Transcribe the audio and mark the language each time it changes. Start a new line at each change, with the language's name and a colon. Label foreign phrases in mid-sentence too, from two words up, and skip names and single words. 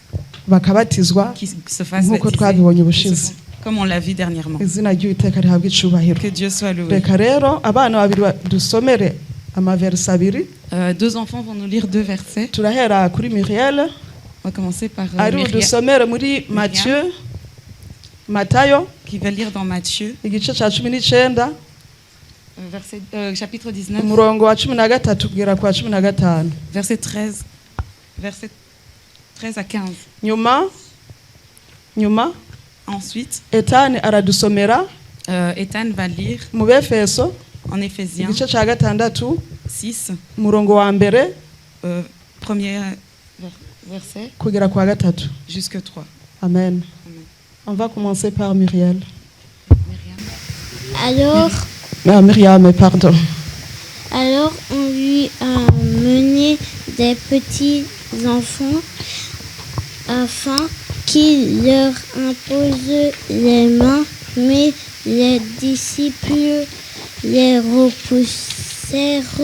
Kinyarwanda: bakabatizwa
French: qui se fassent
Kinyarwanda: nk'uko
French: baptiser.
Kinyarwanda: twabibonye
French: Qui se
Kinyarwanda: ubushize.
French: font- Comme on l'a vu dernièrement.
Kinyarwanda: Izina ry'Uwiteka rihabwa icubahiro.
French: Que Dieu soit loué.
Kinyarwanda: Reka rero abana babiri dusomere amaversi abiri.
French: Deux enfants vont nous lire deux versets.
Kinyarwanda: Turahera kuri Muriel
French: On va commencer par
Kinyarwanda: ari Myriam, dusomere muri Matayo
French: qui va lire dans Matthieu,
Kinyarwanda: igice cya 19
French: chapitre 19,
Kinyarwanda: umurongo wa 13 kugera kwa 15.
French: verset 13 à 15.
Kinyarwanda: Nyuma
French: Ensuite,
Kinyarwanda: Etani aradusomera
French: Ethan va lire
Kinyarwanda: mu Befeso
French: en Éphésiens
Kinyarwanda: igice cya 6
French: 6,
Kinyarwanda: umurongo wa mbere
French: premier verset
Kinyarwanda: kugera kwa 3.
French: jusque 3. Amen. On va commencer par Muriel. Alors, Myriam, pardon. alors on lui a mené des petits enfants afin qu'il leur impose les mains, mais les disciples les repoussèrent.